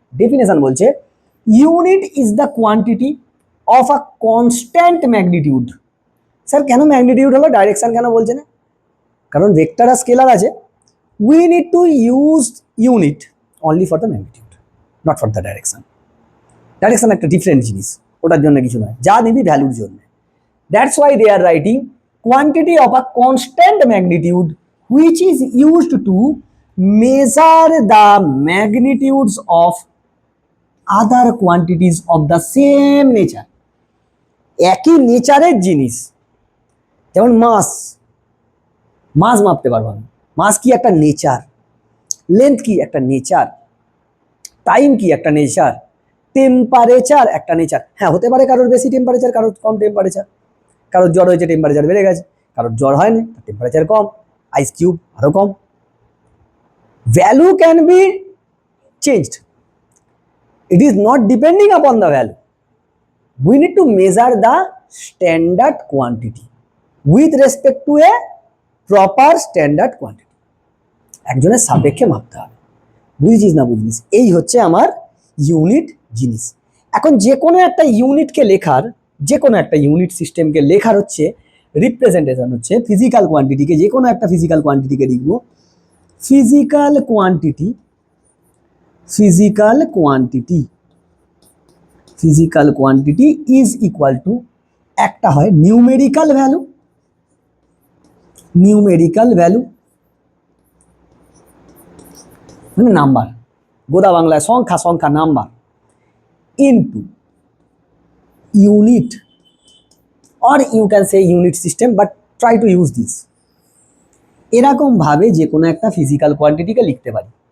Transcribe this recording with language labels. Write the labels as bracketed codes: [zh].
[en] definition [bn] বলছে [en] Unit is the quantity of a constant magnitude. [bn] Sir কেন magnitude হলো, direction কেন বলছে না? কারণ ভেক্টর আর স্কেলার আছে। [en] We need to use unit only for the magnitude, not for the direction. [bn] Direction একটা different জিনিস, ওটার জন্য কিছু নয়, যা নিবি ভ্যালুর জন্য। [en] That's why they are writing quantity of a constant magnitude which is used to measure the magnitudes of other quantities of the same nature. [bn] একই নেচারের জিনিস, যেমন মাস, মাস মাপতে পারবো না। মাস কি? একটা নেচার। লেন্থ কি? একটা নেচার। টাইম কি? একটা নেচার। টেম্পারেচার একটা নেচার। হ্যাঁ, হতে পারে কারোর বেশি টেম্পারেচার, কারোর কম টেম্পারেচার, কারোর জ্বর হয়েছে টেম্পারেচার বেড়ে গেছে, কারোর জ্বর হয়নি টেম্পারেচার কম, আইস কিউব আরো কম। [en] Value can be changed, it is not depending upon the value. We need to measure the standard quantity with respect to a proper standard quantity. [bn] একজনের সাপেক্ষে মাপতে হবে। বুঝছিস না বুঝছিস? এই হচ্ছে আমার ইউনিট জিনিস। এখন যে কোনো একটা ইউনিটকে লেখার, যে কোনো একটা ইউনিট সিস্টেমকে লেখার হচ্ছে রিপ্রেজেন্টেশন হচ্ছে ফিজিক্যাল কোয়ান্টিটিকে, যে কোনো একটা ফিজিক্যাল কোয়ান্টিটিকে লিখবো physical quantity, physical quantity, [en] physical quantity is equal to, [bn] একটা হয় নিউমেরিক্যাল ভ্যালু, নিউমেরিক্যাল ভ্যালু মানে নাম্বার, গোদা বাংলায় সংখ্যা, সংখ্যা [en] Number, into unit, or you can say unit system, but try to use this। [bn] এরকম ভাবে যে কোনো একটা ফিজিক্যাল কোয়ান্টিটিকে লিখতে পারি।